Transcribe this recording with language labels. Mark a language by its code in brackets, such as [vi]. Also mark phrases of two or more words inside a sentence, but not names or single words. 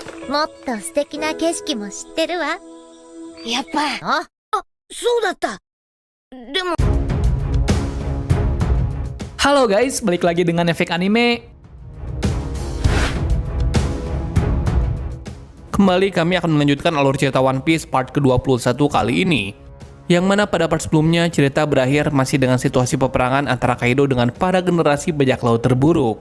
[ja] もっと素敵な景色も知ってるわ。やっぱ、そうだった。でも [id] Halo guys, balik lagi dengan Efek Anime. Kembali kami akan melanjutkan alur cerita One Piece part ke-21 kali ini. Yang mana pada part sebelumnya cerita berakhir masih dengan situasi peperangan antara Kaido dengan para generasi bajak laut terburuk.